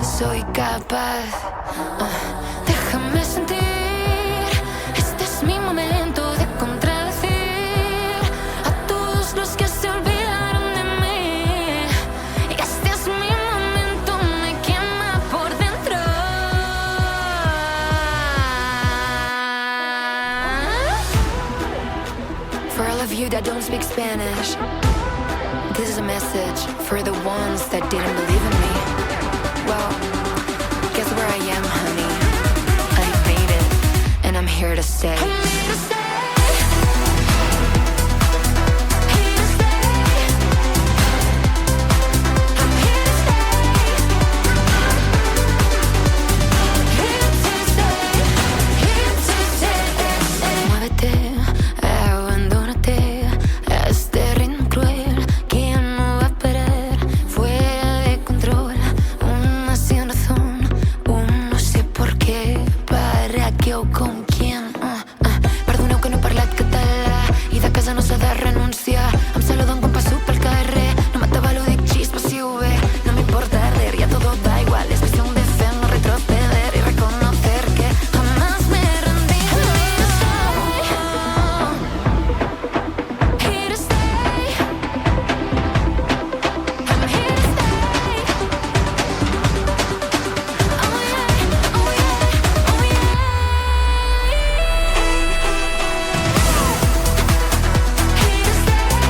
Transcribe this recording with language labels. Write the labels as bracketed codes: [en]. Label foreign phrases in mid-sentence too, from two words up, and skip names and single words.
[es] Soy capaz, déjame sentir. Este es mi momento de contradecir a todos los que se olvidaron de mí. Y este es mi momento, me quema por dentro. [en] For all of you that don't speak Spanish, this is a message for the ones that didn't believe in me. Well, guess where I am, honey? I made it, and I'm here to stay. I'm here to stay. Here to stay. I'm here to stay. Here to stay. Here to stay. [es] Muévete, abandónate a este ritmo cruel que no va a parar, fuera de control. Una sin razón, un no sé por qué, para qué o con quién. [ca] Perdoneu que no he parlat català i de casa no s'ha de renunciar. Em saluden quan passo pel carrer, no m'atava dic xispa si ho ve. [es] No m'importa arder, ya todo da igual. Es cuestión de fe, no retroceder y reconocer que jamás me rendí. [en] Here to stay. I'm here to stay. Oh yeah, oh yeah, oh yeah. Here to stay.